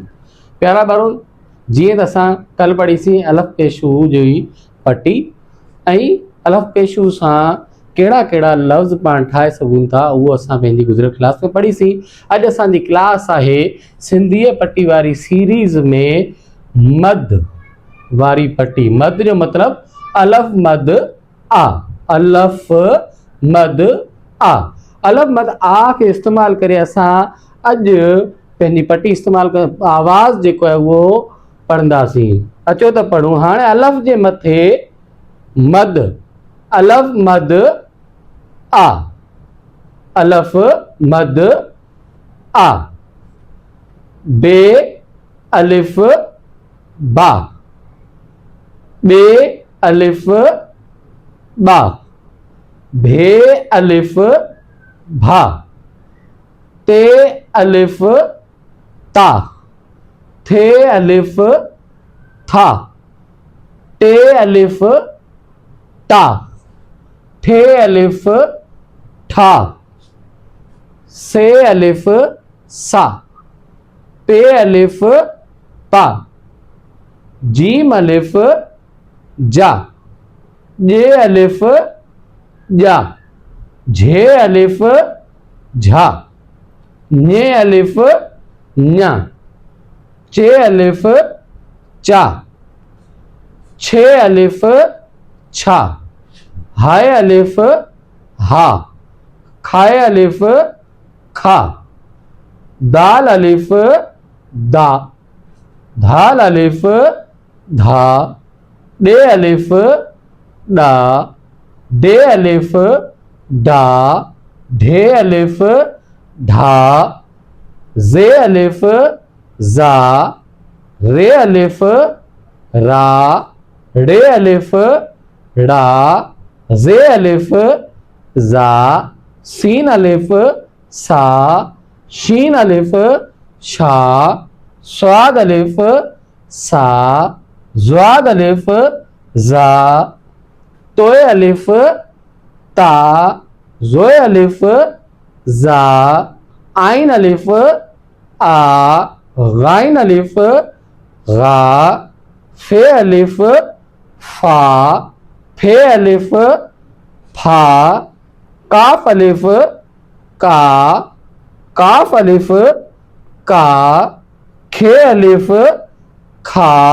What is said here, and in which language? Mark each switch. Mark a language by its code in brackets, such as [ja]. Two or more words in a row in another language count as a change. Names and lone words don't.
[sd] प्यारा ॿारो, जीअं त असां कल पढ़ीसीं अलफ़ पेशू जी पटी ऐं अलफ़ पेशू सां कहिड़ा कहिड़ा लफ़्ज़ पाण ठाहे सघूं था, उहो असां पंहिंजी गुज़िरियल क्लास में पढ़ीसीं। अॼु असांजी क्लास आहे सिंधीअ पटी वारी सीरीज़ में मद वारी पटी। मद जो मतिलबु अलफ़ मद आ। अलफ़ मद आ। अलफ़ मद आ के इस्तेमाल करे असां अॼु पंहिंजी पटी इस्तेमाल कर आवाज़ जेको आहे उहो पढ़ंदासीं। अचो त पढ़ूं। हाणे अलफ़ जे मथे मद, अलफ़ मद आ, अलफ़ मद आ। बे अलिफ़ बा, बे अलिफ़ बा। भे अलिफ़ भा, ते अलिफ़ ता, थे अलिफ़ था, टे अलिफ़ टा, ठे अलिफ़ ठा, से अलिफ़ सा, पे अलिफ़ पा, जीम अलिफ़ जा, जे अलिफ़ जा, झे अलिफ़ झा, ने अलिफ़ ञा, चे अलिफ़ चा, छे अलिफ़ छा, हाय अलिफ़ हा, खाए अलिफ़ खा, दाल अलिफ़ दा, धाल अलिफ़ धा, डे अलिफ़ डा, डे अलिफ़ डा, ढे अलिफ़ ढा, जे अलिफ़ जा, रे अलिफ़ रा, रे अलिफ़ रा, जे अलिफ़ जा, सीन अलिफ़ सा, शीन अलिफ़ शा, स्वाद अलिफ़ सा, ज़्वाद अलिफ़ जा, तोए अलिफ़ ता, ज़ोए अलिफ़ जा, आइन अलिफ़ आ, गाइन अलिफ़ गा, फे अलिफ़ फा, फे अलिफ़ फा, काफ अलिफ़ का, काफ अलिफ़ का, खे अलिफ़ खा,